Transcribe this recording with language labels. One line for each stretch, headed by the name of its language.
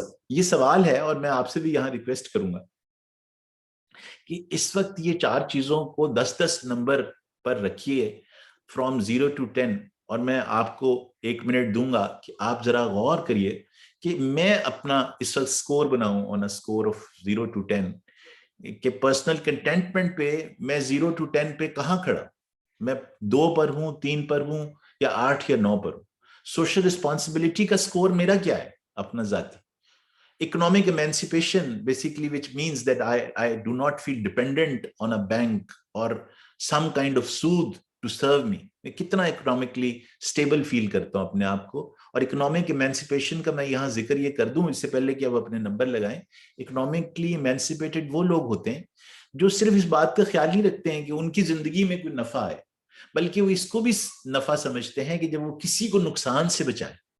Urdu: یہ سوال ہے, اور میں آپ سے بھی یہاں ریکویسٹ کروں گا کہ اس وقت یہ 4 چیزوں کو 10-10 نمبر پر رکھیے
English: from 0 to 10,
Urdu: اور میں آپ کو 1 منٹ دوں گا کہ آپ ذرا غور کریے کہ میں اپنا اس وقت سکور بناؤں
English: on a score of 0 to 10
Urdu: کہ پرسنل کنٹینٹمنٹ پہ میں 0 to 10 پہ کہاں کھڑا, میں 2 پر ہوں, 3 پر ہوں, یا 8 یا 9 پر ہوں. سوشل رسپانسبلٹی کا سکور میرا کیا ہے اپنا ذاتی.
English: Economic emancipation basically, which means that I do not feel dependent on a bank or some kind of soothe to serve me.
Urdu: میں کتنا
English: economically stable feel
Urdu: کرتا ہوں اپنے آپ کو. اور economic emancipation کا میں یہاں ذکر یہ کر دوں اس سے پہلے کہ اب اپنے نمبر لگائیں. economically emancipated وہ لوگ ہوتے ہیں جو صرف اس بات کا خیال نہیں رکھتے ہیں کہ ان کی زندگی میں کوئی نفع آئے, بلکہ وہ اس کو بھی نفع سمجھتے ہیں کہ جب وہ کسی کو نقصان سے بچائیں,